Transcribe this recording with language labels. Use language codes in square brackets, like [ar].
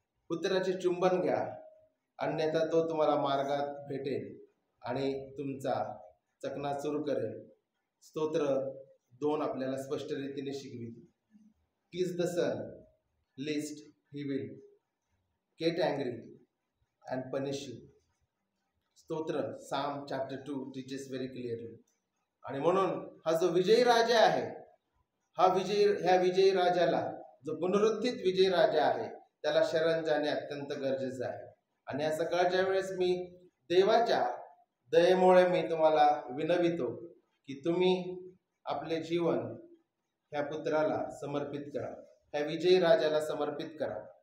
[mr] पुत्राचे चुंबन घ्या, अन्यथा तो तुम्हाला मार्गात भेटेल आणि तुमचा चकनाचूर करेल. स्तोत्र 2 आपल्याला स्पष्ट रीतीने शिकविते. [en] Kiss the son lest he will get angry and punish you. स्तोत्र Psalm chapter 2 teaches very clearly. [mr] आणि म्हणून हा जो विजयी राजा आहे, ह्या विजयी राजाला, जो पुनरुत्थित विजयी राजा आहे, त्याला शरण जाणे अत्यंत गरजेचं आहे. आणि या सकाळच्या वेळेस मी देवाच्या दयेमुळे मी तुम्हाला विनवितो की तुम्ही आपले जीवन ह्या पुत्राला समर्पित करा, ह्या विजयी राजाला समर्पित करा.